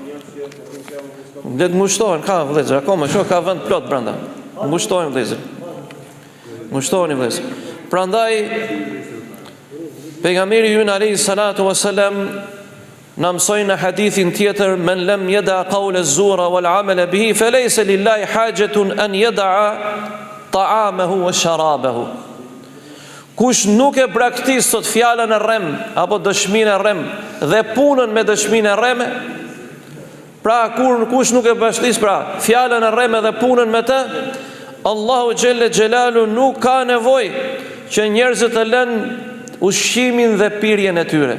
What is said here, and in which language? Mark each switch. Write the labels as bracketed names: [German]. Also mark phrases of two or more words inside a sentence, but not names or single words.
[Albanian] Le të ngushtohen, ka vëllezër, akoma shoh ka vend plot brenda. Ngushtohen vëllezër. Ngushtoni vëllezër. Prandaj pejgamberi ynë [Arabic] عليه الصلاة والسلام [Albanian] na mësoi në hadithin tjetër, [Arabic] من لم يدع قول الزور والعمل به فليس لله حاجة أن يدع طعامه وشرابه. [Albanian] Kush nuk e braktis sot fjalën e rrem apo dëshminë e rrem dhe punën me dëshminë e rrem, pra kush nuk e braktis pra fjalën e rrem dhe punën me të, Allahu [Arabic] جل جلاله [Albanian] nuk ka nevojë që njerëzit të lënë ushqimin dhe pirjen e tyre.